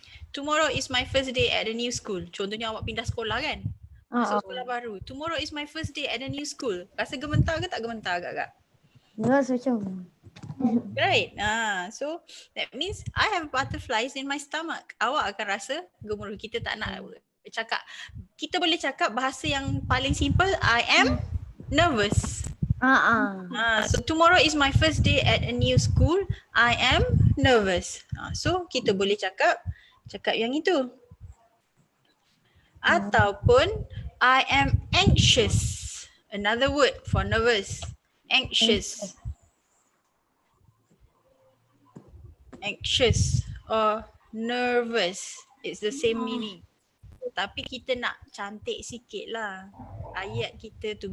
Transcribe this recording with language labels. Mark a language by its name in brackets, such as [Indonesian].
[English] Tomorrow is my first day at a new school. [Malay] Contohnya awak pindah sekolah kan? Masuk sekolah baru. [English] Tomorrow is my first day at a new school. [Malay] Rasa gementar ke tak gementar agak-agak? Rasa macam. [English] Right. So that means I have butterflies in my stomach. [Malay] Awak akan rasa gemuruh. Kita tak nak cakap. Kita boleh cakap bahasa yang paling simple. [English] I am nervous. So tomorrow is my first day at a new school. I am nervous. [Malay] So kita boleh cakap yang itu. [English] Ataupun I am anxious. Another word for nervous. Anxious. Anxious or nervous. It's the same meaning. [Malay] Tapi kita nak cantik sikit lah ayat kita tu.